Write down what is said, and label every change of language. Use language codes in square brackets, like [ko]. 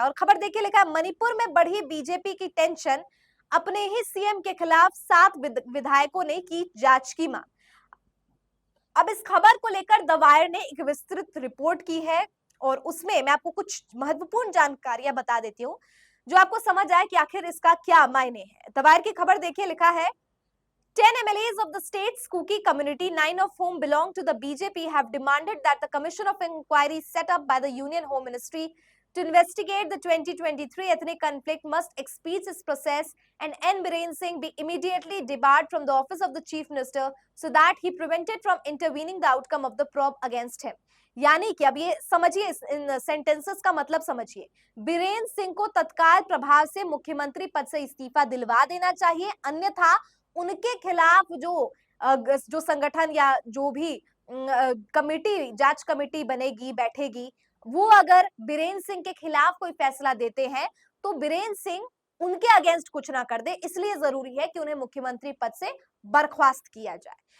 [hi] और खबर देखिए, लिखा है मणिपुर में बढ़ी बीजेपी की टेंशन, अपने ही सीएम के खिलाफ 7 विधायकों ने की जांच की मांग। अब इस खबर को लेकर द वायर ने एक विस्तृत रिपोर्ट की है और उसमें मैं आपको कुछ महत्वपूर्ण जानकारियां बता देती हूँ, जो आपको समझ आए कि आखिर इसका क्या मायने है। द वायर की खबर देखिए, लिखा है [en] 10 MLAs of the state's Kuki community, 9 of whom belong to the BJP, have demanded that the Commission of Inquiry set up by the Union Home Ministry to investigate the 2023 ethnic conflict must expedite its process, and N. Biren Singh be immediately debarred from the office of the Chief Minister so that he prevented from intervening the outcome of the probe against him. [hi] यानी कि अब ये समझिए, इन sentences का मतलब समझिए, बीरेन्द्र सिंह को तत्काल प्रभाव से मुख्यमंत्री पद से इस्तीफा दिलवा देना चाहिए, अन्यथा उनके खिलाफ जो संगठन या जो भी कमेटी, जांच कमेटी बनेगी, बैठेगी, वो अगर बीरेन्द्र सिंह के खिलाफ कोई फैसला देते हैं तो बीरेन्द्र सिंह उनके अगेंस्ट कुछ ना कर दे, इसलिए जरूरी है कि उन्हें मुख्यमंत्री पद से बर्खास्त किया जाए।